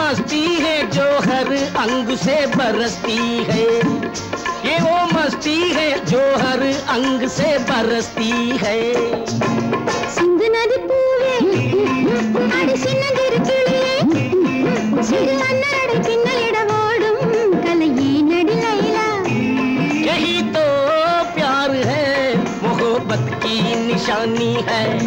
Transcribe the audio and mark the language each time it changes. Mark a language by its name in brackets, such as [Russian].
[Hindi] से बरसती है, ये वो मस्ती है जो हर अंग से बरसती है. [Tamil] சிந்து நதி பூவே அடி சின்னதிரு கிளியே சிறு அன்னடை பின்னலிட ஓடும் கலையே நடி லைலா. [Hindi] यही तो प्यार है, मोहब्बत की निशानी है.